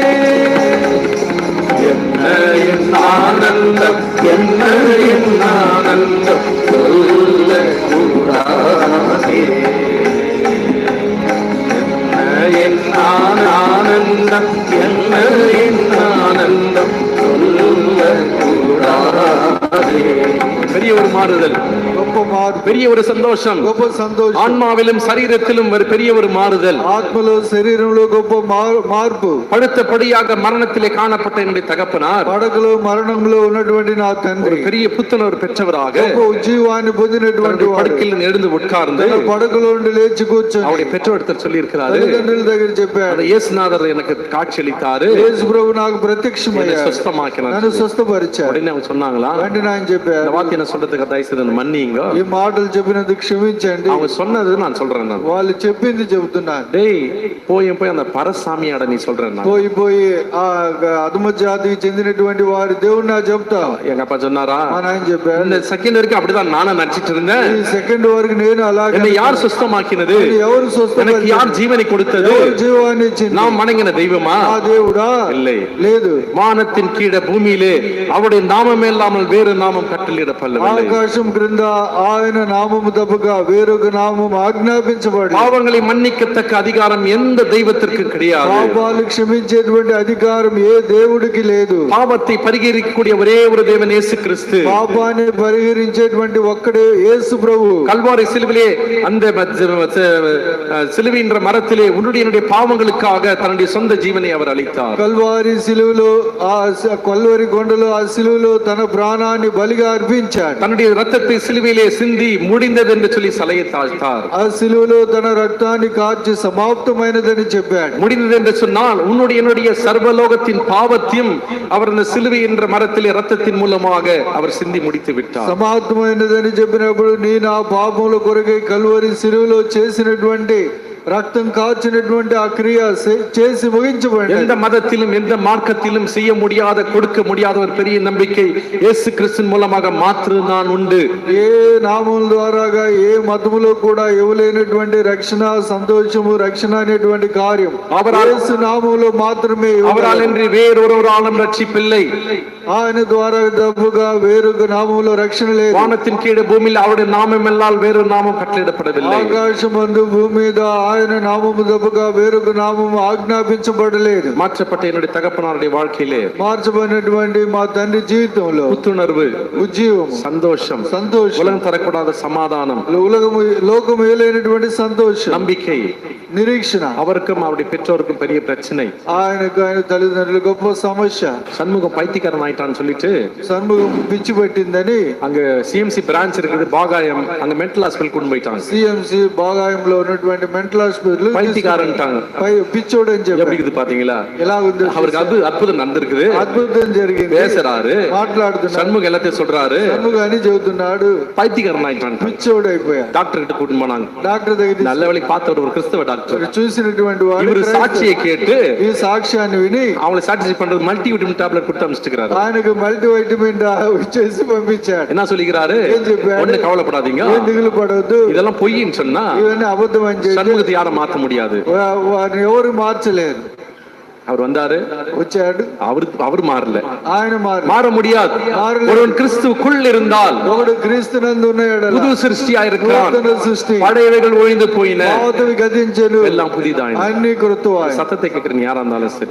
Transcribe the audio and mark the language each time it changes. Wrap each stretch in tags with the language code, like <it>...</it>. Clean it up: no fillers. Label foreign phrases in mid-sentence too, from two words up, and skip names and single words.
<ta>என்ன என் ஆனந்தம், என்ன என் ஆனந்தம் சொல்ல கூடாதே. என் ஆனந்தம், என்ன என் ஆனந்தம் சொல்ல கூடாதே. பெரிய ஒரு மாறுதல்,</ta> <te>గొప్ప మార్పు,</te> <ta>பெரிய ஒரு சந்தோஷம்,</ta> <te>గొప్ప సంతోషం,</te> <ta>ஆன்மாவிலும் சரீரத்திலும் ஒரு பெரிய ஒரு மாறுதல்,</ta> <te>ఆత్మలో శరీరంలో గొప్ప మార్పు.</te> <ta>படுத்தபடியாக மரணத்திலே காணப்பட்ட என்னுடைய தகப்பனார்</ta> <te>పడకలో మరణంలో ఉన్నటువంటి నా తండ్రి</te> <ta>பெரிய புத்துணர்வு பெற்றவராக</ta> <te>గొప్ప ఉజ్జీవాన్ని పొందినటువంటి వాడు</te> <ta>படுக்கையில் எழுந்து உட்கார்ந்து</ta> <te>పడకలో నుండి లేచి కూర్చొని</te> <ta>அவருடைய பெற்றோர் சொல்லி இருக்கிறாரு,</ta> <te>తల్లిదండ్రుల దగ్గర చెప్పాడు,</te> <ta>இயேசுநாதர் எனக்கு காட்சி அளித்தாரு,</ta> <te>యేసు ప్రభు నాకు ప్రత్యక్షమయ్యాడు,</te> <ta>சுஸ்தமாக்கினார்.</ta> <te>నన్ను స్వస్థపరిచాడు.</te> <ta>உடனே அவங்க சொன்னாங்களா,</ta> <te>వెంటనే ఆయన చెప్పారు,</te> <ta>இந்த வார்த்தை என்ன சொல்றதுக்கு தயவு செய்து மன்னிங்க,</ta> <te>ఈ మాటలు చెప్పినందుకు క్షమించండి.</te> <ta>அவங்க சொன்னது நான் சொல்றேன், நான்</ta> <te>వాళ్ళు చెప్పింది చెబుతున్నాను.</te> <ta>டேய் போய் அந்த பரசாமியாட நீ சொல்றேன், நான்</ta> <te>పోయి ఆ అధమ జాతికి చెందినటువంటి వారి దేవుడు నాకు చెప్తా.</te> <ta>எங்க அப்பா சொன்னாரா,</ta> <te>మా నాయన చెప్పారు,</te> <ta>இந்த செகண்ட் வரைக்கும் அப்படிதான் நானும் நடிச்சிட்டு இருந்தேன்,</ta> <te>ఈ సెకండ్ వరకు నేను అలాగే,</te> <ta>என்னை யார் சுஸ்தமாக்கினது,</ta> <te>ఎవరు</te> <ta>எனக்கு</ta> <te>స్వస్థపరిచారు,</te> <ta>யார் ஜீவனை கொடுத்தது,</ta> <te>ఎవరు జీవాన్ని ఇచ్చింది,</te> <ta>நாம் வணங்கின தெய்வமா,</ta> <te>ఆ దేవుడా?</te> <ta>இல்லை,</ta> <te>లేదు.</te> <ta>வானத்தின் கீழே பூமியிலே அவருடைய நாமம் இல்லாமல் வேறு நாமம் கட்டளையிடப்படவில்லை,</ta> <te>ఆకాశం క్రింద ఆయన నామము తప్పక వేరొక నామం ఆజ్ఞాపించబడి,</te> <ta>பாவங்களை மன்னிக்கத்தக்க அதிகாரம் எந்த தெய்வத்திற்கும் கிடையாது,</ta> <te>పాపాలు క్షమించేటువంటి అధికారం ఏ దేవుడికి లేదు,</te> <ta>பாவத்தை பரிகரிக்கக்கூடிய ஒரே ஒரு தேவன் இயேசு கிறிஸ்து,</ta> <te>పాపాన్ని పరిహరించేటువంటి ఒక్కడే యేసు ప్రభు.</te> <ta>கல்வாரி சிலுவிலே அந்த சிலுவைன்ற மரத்திலே உன்னுடைய பாவங்களுக்காக தன்னுடைய சொந்த ஜீவனை அவர் அளித்தார்,</ta> <te>కల్వారి సిలువలో ఆ కల్వరి కొండలో ఆ సిలువలో తన ప్రాణాన్ని బలిగా అర్పించాడు,</te> <ta>தன்னுடைய ரத்தத்தை சிலுவையிலே சிந்தி முடிந்தது என்று சொல்லி சலையை தாழ்த்தார்,</ta> <te>ఆ సిలువలో తన రక్తాన్ని కార్చి సమాప్తమైనదని చెప్పాడు.</te> <ta>முடிந்தது என்று சொன்னால் உன்னுடைய என்னுடைய சர்வலோகத்தின் பாவத்தையும் அவர் அந்த சிலுவை என்ற மரத்திலே ரத்தத்தின் மூலமாக அவர் சிந்தி முடித்து விட்டார்,</ta> <te>సమాప్తమైనదని చెప్పినప్పుడు నీ నా పాపముల కొరకై కల్వరి సిలువలో చేసినటువంటి రక్తం కార్చినటువంటి ఆ క్రియ చేసి ముగించబడింది.</te> <ta>எந்த மதத்திலும் எந்த மார்க்கத்திலும் செய்ய முடியாத கொடுக்க முடியாத ஒரு பெரிய நம்பிக்கை இயேசு கிறிஸ்துவின் மூலமாக மாத்திரம்தான் உண்டு.</ta> <te>ఏ నామం ద్వారాగా ఏ మతములో కూడా ఇవ్వలేనటువంటి రక్షణ, సంతోషము, రక్షణ అనేటువంటి కార్యం యేసు నామములో మాత్రమే.</te> <ta>அவரால் என்று வேறொருவராலும் ரட்சிப்பில்லை,</ta> <te>ఆయన ద్వారా తప్పుగా వేరొక నామములో రక్షణ లేదు.</te> <ta>வானத்தின் கீழே பூமியில் அவருடைய நாமம் எல்லாம் வேறொரு நாமம் கட்டளையிடப்படவில்லை,</ta> <te>ఆకాశమందు భూమి మీద ఆయన నామము తప్పుగా వేరొక నామము ఆజ్ఞాపించబడలేదు.</te> <ta>மாற்றப்பட்ட என்னுடைய தகப்பனாருடைய வாழ்க்கையிலே</ta> <te>మార్చబడినటువంటి మా తండ్రి జీవితంలో</te> <ta>புத்துணர்வு,</ta> <te>ఉజ్జీవము,</te> <ta>சந்தோஷம், உலகம் தரக்கூடாத சமாதானம்,</ta> <te>లోకం ఏలైనటువంటి సంతోషం,</te> <ta>நம்பிக்கை,</ta> <te>నిరీక్షణ,</te> <ta>அவருக்கும் அவருடைய பெற்றோருக்கும் பெரிய பிரச்சனை.</ta> <te>ఆయనకు ఆయన తల్లిదండ్రులు గొప్ప సమస్య.</te> <ta>சண்முகம் பைத்தியக்காரன் ஆயிட்டான்னு சொல்லிட்டு</ta> <te>సన్ముఖం పిచ్చి పట్టిందని</te> <ta>அங்க சிஎம்சி பிரான்ச் இருக்குது பாகாயம், அங்க</ta> <en>mental hospital</en> <ta>கொண்டு போயிட்டாங்க.</ta> <te>సిఎంసి బాగాయంలో ఉన్నటువంటి</te> <en>mental hospital</en> <ta>பைத்தியக்காரன்ட்டாங்க,</ta> <te>పిచ్చోడు అని చెప్పి.</te> <ta>எப்படி இருக்குது பாத்தீங்களா,</ta> <te>ఎలా ఉంది?</te> <ta>அவருக்கு அற்புதம் நடந்திருக்குது,</ta> <te>అద్భుతం జరిగింది,</te> <ta>பேசுறாரு,</ta> <te>మాట్లాడుతున్నాడు,</te> <ta>சண்முகம் எல்லாத்தையும் சொல்றாரு,</ta> <te>సన్ముఖం అని చెబుతున్నాడు,</te> <ta>பைத்தியக்காரன் ஆயிட்டான்.</ta> <te>పిచ్చోడు అయిపోయా.</te> <ta>டாக்டர் கிட்ட கூட்டிட்டு போனாங்க,</ta> <te>డాక్టర్ దగ్గర</te> <ta>நல்ல வேலைக்கு பார்த்தவர் ஒரு கிறிஸ்தவ டாக்டர்,</ta> <te>చూసినటువంటి వాడు</te> <ta>இவரு சாட்சியை கேட்டு</ta> <te>ఈ సాక్ష్యాన్ని విని</te> <ta>அவங்களை சாட்சி பண்றது</ta> <en>multi vitamin tablet</en> <ta>கொடுத்து அனுப்பிச்சிருக்காரு.</ta> <te>ఆయనకు</te> <en>multi vitamin</en> <te>చేసి పంపించాడు.</te> <ta>என்ன சொல்லிக்கிறாரு,</ta> <te>ఏం చెప్పాడు?</te> <ta>ஒண்ணு கவலைப்படாதீங்க,</ta> <te>ఏం దిగులు పడవద్దు,</te> <ta>இதெல்லாம் பொய்ன்னு சொன்னா</ta> <te>ఇవన్నీ అబద్ధం అని చెప్పి</te> <ta>சண்முகத்தை யாரும் மாத்த முடியாது.</ta> <te>వారిని ఎవరు మార్చలేరు.</te> <ta>அவர் வந்தாரு,</ta> <te>వచ్చాడు,</te> <ta>அவர் மாறல,</ta> <te>ఆయన</te> <ta>மாற முடியாது. ஒருவன் கிறிஸ்துவுக்குள் இருந்தால்</ta> <te>ఒకడు క్రీస్తునందు ఉన్నాడు,</te> <ta>புது சிருஷ்டியா இருக்கிறான்,</ta> <te>సృష్టి,</te> <ta>பழையவைகள் ஒழிந்து போயின,</ta> <te>పాతవి గతించెను,</te> <ta>எல்லாம் புதிதாயின.</ta> <te>అన్ని కృతవాయి.</te> <ta>சத்தத்தை கேட்கிறேன் யாரா இருந்தாலும் சரி,</ta>